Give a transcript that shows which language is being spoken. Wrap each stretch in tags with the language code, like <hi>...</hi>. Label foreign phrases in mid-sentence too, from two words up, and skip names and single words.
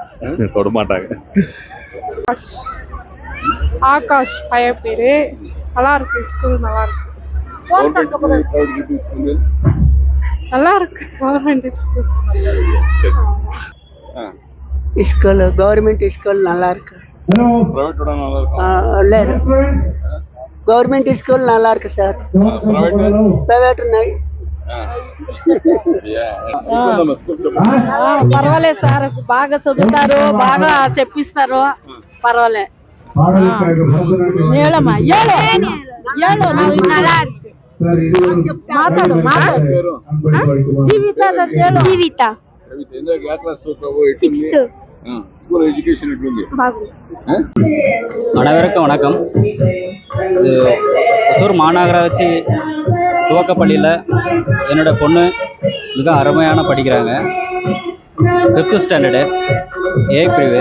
<ta>ஆகாஷ் பையன் பேரு. நல்லா இருக்கு, ஸ்கூல் நல்லா இருக்கு. நல்லா இருக்கு</ta> <en>government school. school government school</en> <ta>நல்லா இருக்கு.</ta> <en>government school</en> <ta>நல்லா இருக்கு సార్.</ta> <te>ప్రైవేట్ ఉన్నాయి. పర్వాలేదు సార్, బాగా చదువుతారు, బాగా చెప్పిస్తారు, పర్వాలేదు. ఏళమ్మా ఏಳು ఏಳು మాట్లాడు జీవిత జీవిత</te> <ta>அனைவருக்கும் வணக்கம். இது ஒசூர் மாநகராட்சி துவக்கப்பள்ளியில் என்னோட பொண்ணு மிக அருமையான படிக்கிறாங்க. 5th</ta> <en>standard A</en> <ta>பிரிவு.</ta>